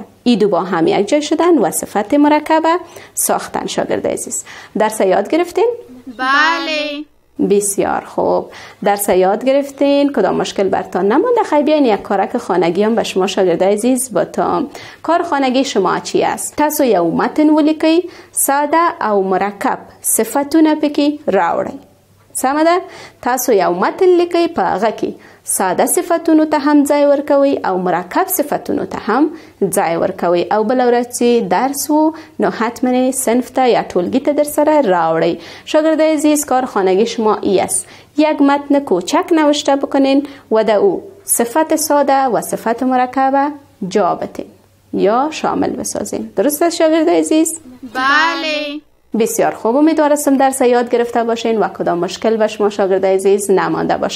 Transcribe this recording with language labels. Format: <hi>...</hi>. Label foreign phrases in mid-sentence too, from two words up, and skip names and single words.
<fa>این دو با هم یک جای شدن و صفت مرکب ساختن شاگرد عزیز. درس یاد گرفتین؟ بله. بسیار خوب. درس یاد گرفتین، کدام مشکل برتان نمونده. خیلی بیاین یک کارک خانگی هم به شما شاگردای عزیز بتام. کار خانگی شما چی است؟</fa> <ps>تاسو یو متن ولیکئ، ساده او مرکب صفتونه پکې راوړئ. سمه ده؟ تاسو یو متن لیکئ، په هغه کې ساده صفتونو ته هم ځای ورکوي او مرکب صفتونو ته هم ځای ورکوي. او بل ورځ چې درس و نو حتما صنف ته یا ټولګی ته در سره راوړئ.</ps> <fa>شاگردای عزیز، کار خانگی شما ای است: یک متن کوچک نوشته بکنین و در او صفت ساده و صفت مرکب جا بتین یا شامل بسازین. درست است شاگردای عزیز؟ بله. بسیار خوب. امیدوارم درس یاد گرفته باشین و کدام مشکل به شما شاگردای عزیز نمانده باشه.</fa>